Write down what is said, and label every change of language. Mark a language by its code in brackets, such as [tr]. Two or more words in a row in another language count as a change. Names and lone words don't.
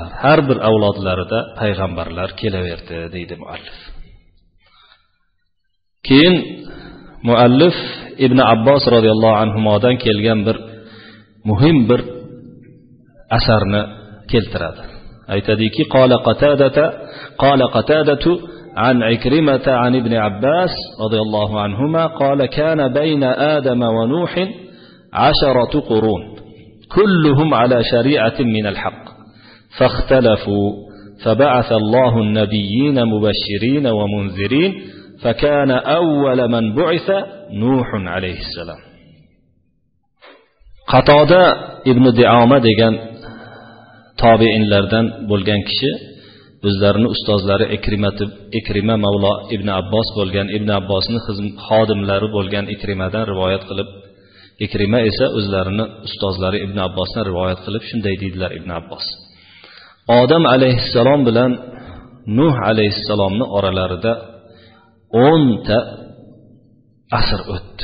[uz] Har bir avlodlarida payg'ambarlar kelaverdi deydi muallif. Keyin muallif Ibn Abbos radhiyallohu anhudan kelgan bir muhim bir asarni keltiradi. Aytadiki, [ar] قال قتادة عن عكرمة عن ابن عباس رضي الله عنهما قال كان بين آدم ونوح 10 قرون كلهم على شريعة من الحق فاختلفوا فبعث الله النبيين مبشرين ومنذرين فكان أول من بعث نوح عليه السلام. [uz] Qatoda ibn Dioma degan tobiinlardan bo'lgan kishi o'zlarining ustozlari Ikrima Mavlo ibn Abbos bo'lgan, ibn Abbosning xodimlari bo'lgan Ikrimadan rivoyat qilib, Ikrima esa o'zlarining ustozlari ibn Abbosdan rivoyat qilib shunday deydilar ibn Abbos: Odam alayhissalom bilan Nuh alayhissalomning oralarida 10 ta asr o'tdi.